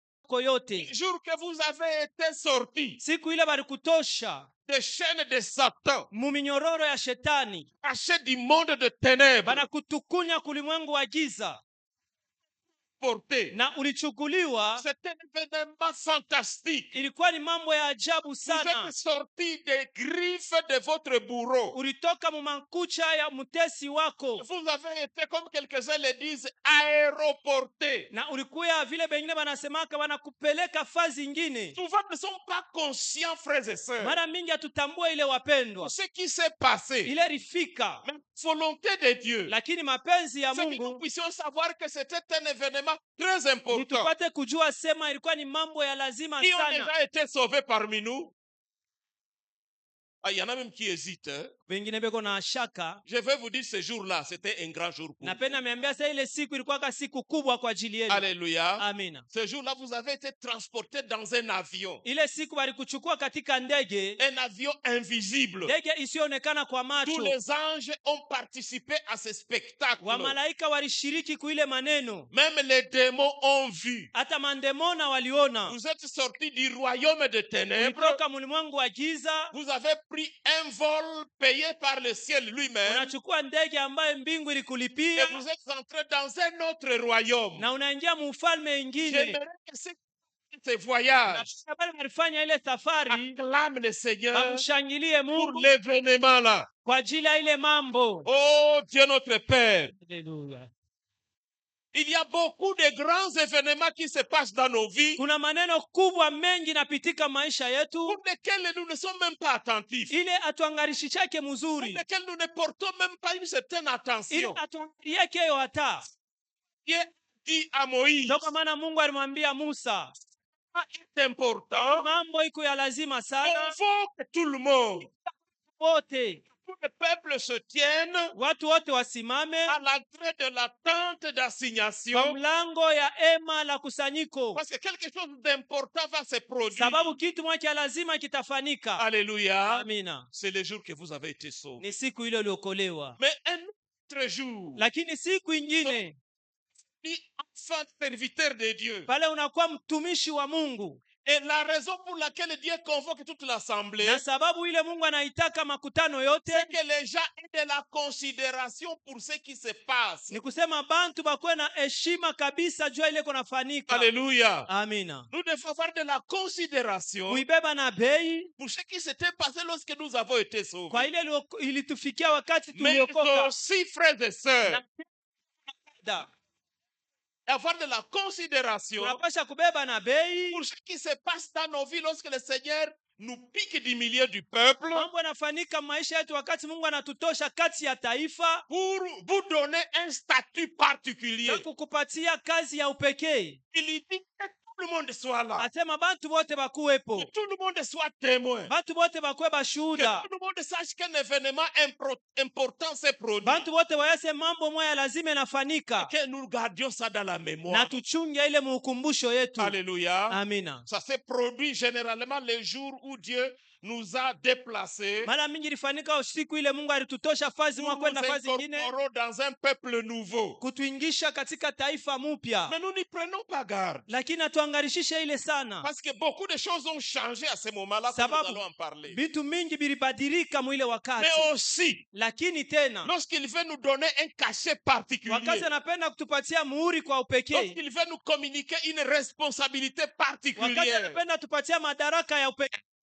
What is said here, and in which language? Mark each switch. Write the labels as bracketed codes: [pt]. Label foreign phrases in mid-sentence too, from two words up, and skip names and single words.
[sw] yako yote. [fr] Le jour que vous avez été sortis [sw] Siku ile balikutosha [fr] des chaînes de Satan, [sw] muminyororo ya shetani, [fr] cachés du monde de ténèbres, [sw] banakutukunya kulimwengu wa giza, [fr] portés. [sw] na ulichukuliwa. [fr] C'est un événement fantastique. [sw] Ilikuwa ni mambo ya ajabu [fr] Vous [sw] sana. [fr] êtes sortis des griffes de votre bourreau. [sw] Ulitoka mumankucha ya mtesi wako, [fr] Vous avez été, comme quelques-uns le disent, aéroportés. [sw] na ulikuya vile bengine banasemaka banakupeleka fazi ingine. [fr] Souvent, nous ne sommes pas conscients, frères et sœurs, [sw] Mara mingi hatutambua ile wapendwa, [fr] de ce qui s'est passé. [sw] ile rifika, [fr] Mais la volonté de Dieu, [sw] lakini mapenzi ya [fr] c'est que nous [sw] Mungu [fr] puissions savoir que c'était un événement très important. [sw] nitupate kujua sema ilikuwa ni mambo ya lazima [fr] Qui ont [sw] sana. [fr] déjà été sauvés parmi nous? Ah, il y en a même qui hésitent. Hein? [sw] Wengine beko na shaka. [fr] Je vais vous dire, ce jour-là, c'était un grand jour pour vous. [sw] Napenda niambia sasa ile siku ilikuwa ka siku kubwa kwa ajili yenu. [fr] Alléluia. [sw] Amina. [fr] Ce jour-là, vous avez été transportés dans un avion. [sw] Ile siku walikuchukua katika ndege, [fr] Un avion invisible. [sw] ndege isiyoonekana kwa [fr] Tous [sw] macho. [fr] les anges ont participé à ce spectacle. [sw] Wamalaika walishiriki kuile maneno, [fr] Même les démons ont vu. [sw] hata mandemona waliona. [fr] Vous êtes sortis du royaume de ténèbres. [sw] Ulitoka mulimwengu wa giza, [fr] Vous avez pris un vol payé par le ciel lui-même. [sw] unachukua ndege ambaye mbingu [fr] Et [sw] ilikulipia, [fr] vous êtes entrés dans un autre royaume. [sw] na unaingia muufalme ingine. [fr] J'aimerais que ce voyage [sw] Na bali walifanya ile safari, [fr] acclame le Seigneur [sw] bamshangilie [fr] pour [sw] Mungu [fr] l'événement-là. [sw] kwa ajili ya ile mambo. [fr] Oh Dieu notre Père, [sw] Haleluya. [fr] il y a beaucoup de grands événements qui se passent dans nos vies [sw] Kuna maneno kubwa mengi napitika maisha yetu, [fr] pour lesquels nous ne sommes même pas attentifs, [sw] ile atuangalishi chake [fr] pour [sw] mzuri, [fr] lesquels nous ne portons même pas une certaine [sw] ile [fr] attention. [sw] atuangaliake hiyo hata. [fr] Dieu dit à Moïse, [sw] Ndio kwa maana Mungu alimwambia Musa, [fr] c'est important, [sw] mambo iko ya lazima sana, [fr] convoque tout le monde. [sw] wote [fr] Tout le peuple se tienne [sw] watu wote wasimame [fr] à l'entrée de la tente [sw] kwa [fr] d'assignation [sw] mlango ya ema la kusanyiko, [fr] parce que quelque chose d'important va se produire. [sw] sababu kitu moja cha lazima kitafanika. [fr] Alléluia. [sw] Amina. [fr] C'est le jour que vous avez été sauvés. [sw] Ni siku ile uliokolewa, [fr] Mais un autre jour, [sw] lakini siku ingine [fr] ni enfant serviteur de Dieu. [sw] pale unakuwa mtumishi wa Mungu, [fr] Et la raison pour laquelle Dieu convoque toute l'assemblée, [sw] na sababu ile Mungu anaitaka makutano yote [fr] c'est que les gens aient de la considération pour ce qui se passe. [sw] ni kusema bantu bakuwe na heshima kabisa jua ile kunafanika. [fr] Alléluia. [sw] Amina. [fr] Nous devons avoir de la considération [sw] Kuibeba na bei [fr] pour ce qui s'était passé lorsque nous avons été sauvés. [sw] kwa ile ilitufikia wakati [fr] Mais [sw] tuliokoka. [fr] aussi, frères et sœurs, Da. avoir de la considération [sw] Tunapasha kubeba na bei. [fr] pour ce qui se passe dans nos vies lorsque le Seigneur nous pique du milieu du peuple [sw] Mambo yanafanika maisha yetu wakati Mungu anatutosha kati ya taifa [fr] pour vous donner un statut particulier. [sw] na kukupatia kazi ya upekee. [fr] Il dit que tout le monde soit là, [sw] Asema bantu bote bakuwepo, [fr] que tout le monde soit témoin, [sw] bantu bote bakuwe [fr] que [sw] bashuhuda, [fr] tout le monde sache qu'un événement important s'est produit, [sw] bantu bote wayase mambo moya lazima inafanika, [fr] que nous gardions ça dans la [sw] na [fr] mémoire. [sw] tuchunge ile muukumbusho yetu. [fr] Alléluia. [sw] Amina. [fr] Ça s'est produit généralement les jours où Dieu nous a déplacés. [sw] Mara mingi ilifanika usiku ile Mungu alitutosha fazi [fr] Nous [sw] mwa [fr] nous [sw] kwenda fazi ingine, [fr] incorporons dans un peuple nouveau. [sw] kutuingisha katika taifa mupya, [fr] Mais nous n'y prenons pas garde. [sw] lakini atuangarishishe ile sana, [fr] Parce que beaucoup de choses ont changé à ce moment-là, comme [sw] Sababu, [fr] nous allons en parler. [sw] vitu mingi vilibadilika mwile wakati. [fr] Mais aussi, [sw] Lakini tena [fr] lorsqu'il veut nous donner un cachet particulier, [sw] wakati anapenda kutupatia muhuri kwa upekee, [fr] lorsqu'il veut nous communiquer une responsabilité [sw] wakati [fr] particulière, [sw] anapenda tupatia madaraka ya upekee,